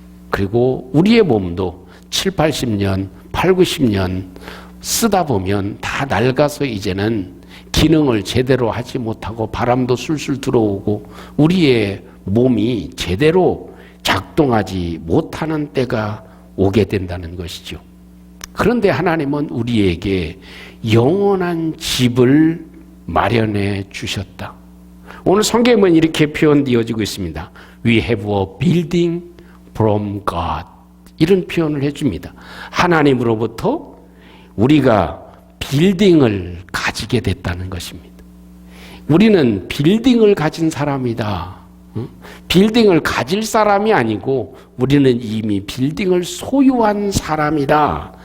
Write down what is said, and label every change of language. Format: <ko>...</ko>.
<ko>그리고 우리의 몸도 7, 80년, 8, 90년 쓰다 보면 다 낡아서 이제는 기능을 제대로 하지 못하고 바람도 술술 들어오고 우리의 몸이 제대로 작동하지 못하는 때가 오게 된다는 것이죠. 그런데 하나님은 우리에게 영원한 집을 마련해 주셨다. 오늘 성경은 이렇게 표현되어지고 있습니다.</ko> <en>We have a building from God.</en> <ko>이런 표현을 해줍니다. 하나님으로부터 우리가 빌딩을 가지게 됐다는 것입니다. 우리는 빌딩을 가진 사람이다. 빌딩을 가질 사람이 아니고 우리는 이미 빌딩을 소유한 사람이다.</ko>